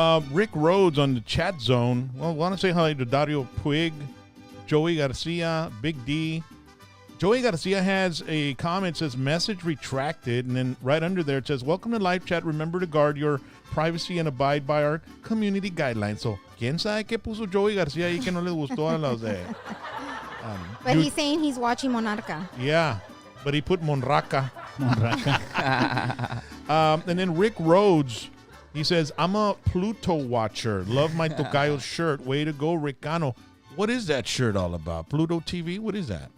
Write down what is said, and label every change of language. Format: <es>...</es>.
<en>Rick Rhodes on the chat zone. Well, I want to say hi to Dario Puig, Joey Garcia, Big D. Joey Garcia has a comment, says message retracted, and then right under there it says, welcome to live chat. Remember to guard your privacy and abide by our community guidelines.</en> <es>So, ¿quién sabe qué puso Joey Garcia ahí que no le gustó a los de...</es> <en>But he's saying he's watching Monarca. Yeah, but he put Monraca. And then Rick Rhodes, he says, I'm a Pluto watcher. Love my Tocayo shirt. Way to go, Ricano. What is that shirt all about? Pluto TV? What is that?</en>